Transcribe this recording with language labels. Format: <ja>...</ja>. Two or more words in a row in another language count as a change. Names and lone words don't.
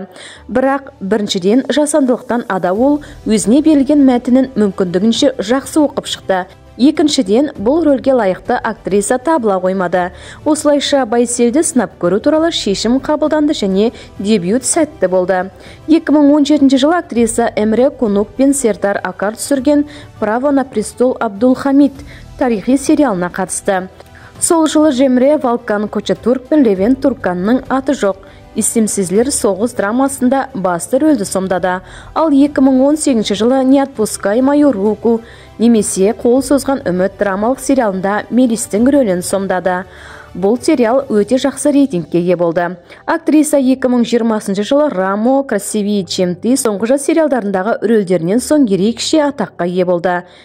<kk>Бірақ біріншіден жасандылықтан ада ол өзіне берілген мәтінін мүмкіндігінше жақсы оқып шықты. Екіншіден, бұл рөлге лайықты актриса табыла қоймады. Осылайша Байселді сынап көру туралы шешім қабылданды және дебют сәтті болды. 2017 жылы актриса Эмре Конук пен Сердар Акар түсірген «Право на престол Абдулхамид» тарихи сериалына қатысты. Сол жылы Cemre Волкан Кочатурк пен Левент Турканның аты жоқ «Исемсізлер соғыс» драмасында басты рөлді сомдады. Ал 2018 жылы «Не отпускай мою руку» немесе «Қол созған үміт» драмалық сериалында Мелистің рөлін сомдады. Бұл сериал өте жақсы рейтингке ие болды. Актриса 2020 жылы «Рамо», «Красивее, чем ты» соңғы жас сериалдарындағы рөлдерінен соң ерекше атаққа ие болды.</kk>